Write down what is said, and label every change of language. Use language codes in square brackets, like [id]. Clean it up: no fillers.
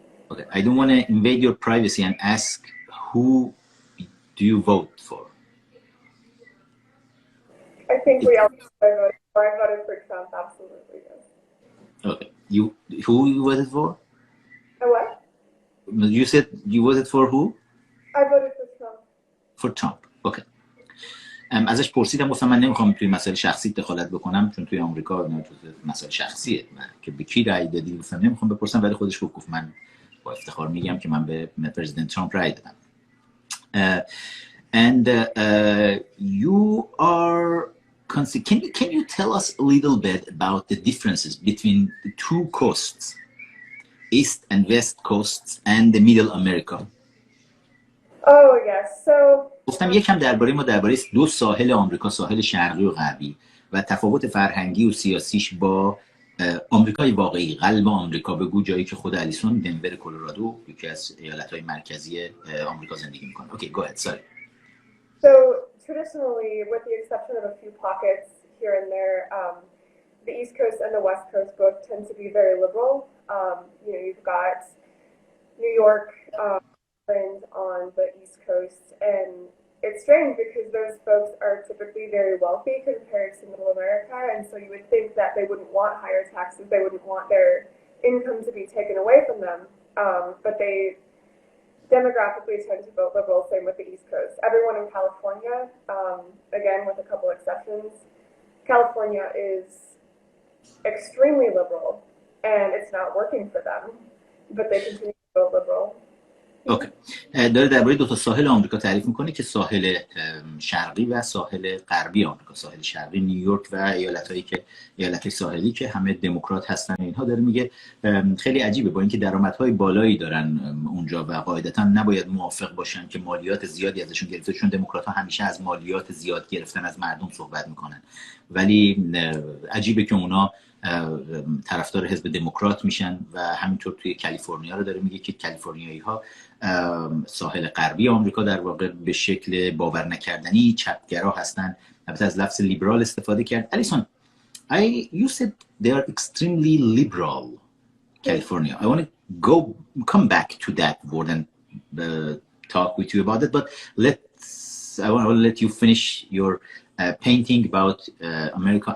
[en] Okay, I don't want to invade your privacy and ask who do you vote for? I think we all voted for. I voted for Trump, absolutely. Yes. Okay, who you voted for? What? You said you voted for who? I voted for Trump. For Trump, okay. [fa] ازش پرسیدم، گفتم من نمیخوام توی مسائل شخصی دخالت بکنم، چون توی آمریکا نه جزء مسائل شخصیه که به کی رأی دادی، گفتم نمیخوام بپرسم، ولی خودش گفت من با افتخار میگم که من به پرزیدنت ترامپ رأی دادم. [en] And you are can you tell us a little bit about the differences between the two coasts, East and West coasts and the Middle America? Oh yes, so [fa] گفتم یکم درباره دو ساحل آمریکا، ساحل شرقی و غربی، و تفاوت فرهنگی و سیاسیش با آمریکای واقعی، قلب آمریکا. بگو جایی که خود الیسون، دنور کلرادو، یکی از ایالت‌های مرکزی آمریکا زندگی میکنه. [en] Okay, go ahead. Sorry. So traditionally, with the exception of a few pockets here and there, the East Coast and the West Coast both tend to be very liberal. You've got New York on the East Coast, and it's strange because those folks are typically very wealthy compared to Middle America, and so you would think that they wouldn't want higher taxes, they wouldn't want their income to be taken away from them, but they demographically tend to vote liberal. Same with the East Coast. Everyone in California, again with a couple exceptions, California is extremely liberal, and it's not working for them, but they continue to vote liberal. [fa] اوکی. داره درباره دو تا ساحل آمریکا تعریف میکنه که ساحل شرقی و ساحل غربی آمریکا. ساحل شرقی نیویورک و ایالت‌های ساحلی که همه دموکرات هستن، اینها داره میگه خیلی عجیبه، با اینکه درآمدهای بالایی دارن اونجا و قاعدتاً نباید موافق باشن که مالیات زیادی ازشون گرفته، چون دموکرات‌ها همیشه از مالیات زیاد گرفتن از مردم صحبت میکنن، ولی عجیبه که اونا طرفدار حزب دموکرات میشن. و همینطور توی کالیفرنیا رو داره میگه که کالیفرنیایی‌ها ساحل غربی آمریکا در واقع به شکل باور نکردنی چپگرا هستن. البته از لفظ لیبرال استفاده کرد. [en] Allison, you said they are extremely liberal, California. I want to come back to that word and talk with you about it, but I want to let you finish your painting about America.